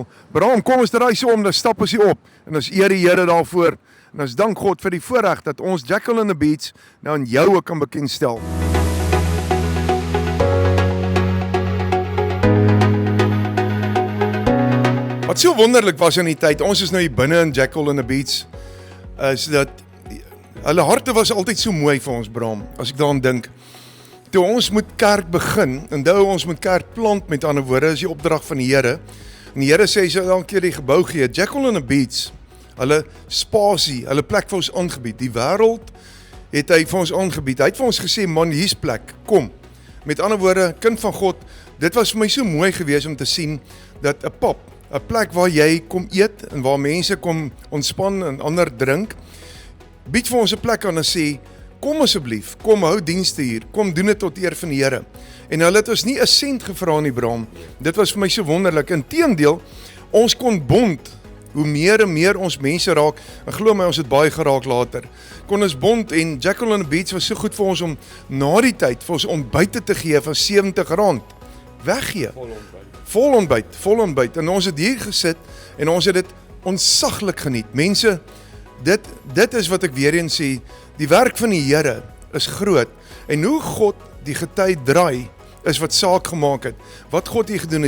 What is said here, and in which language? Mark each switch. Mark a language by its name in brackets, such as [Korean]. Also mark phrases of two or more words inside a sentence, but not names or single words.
[Afrikaans] Bram, kom ons draai so om, dan stap ons hier op. En ons eer die Here daarvoor. En ons dank God vir die voorreg dat ons Jackal in the Beach nou aan jou ook kan bekendstel. Wat so wonderlik was in die tyd, ons is nou hier binne in Jackal in the Beach, is dat hulle harte was altyd so mooi vir ons, Bram, as ek daaraan dink. Toe ons moet kerk begin, onthou ons moet kerk plant, met ander woorde, is die opdrag van die Here. En die Here sê, hy sal elke keer die gebou gee. Jackal in the Beach, hulle spasie, hulle plek vir ons aangebied. Die wêreld het hy vir ons aangebied. Hy het vir ons gesê, man, hier's plek, kom. Met ander woorde, kind van God, dit was vir my so mooi gewees om te sien, dat 'n pub, 'n plek waar jy kom eet, en waar mense kom ontspan en ander drink, bied vir ons 'n plek aan en sê, kom asseblief, kom hou dienste hier, kom doen dit tot eer van die Here. En hulle het ons nie 'n sent gevra nie, Bram. Dit was vir my so wonderlik. Inteendeel, ons kon bond, hoe meer en meer ons mense raak, en glo my, ons het baie geraak later, kon ons bond, en Jackal in the Beach was so goed vir ons om na die tyd vir ons ontbyte te gee van R70, weggee. Vol ontbyt, en ons het hier gesit, en ons het dit ontsaglik geniet. Mense, dit is wat ek weer eens sê, die werk van die Here is groot, en hoe God die gety draai, is wat saak gemaak het, wat God hier gedoen het.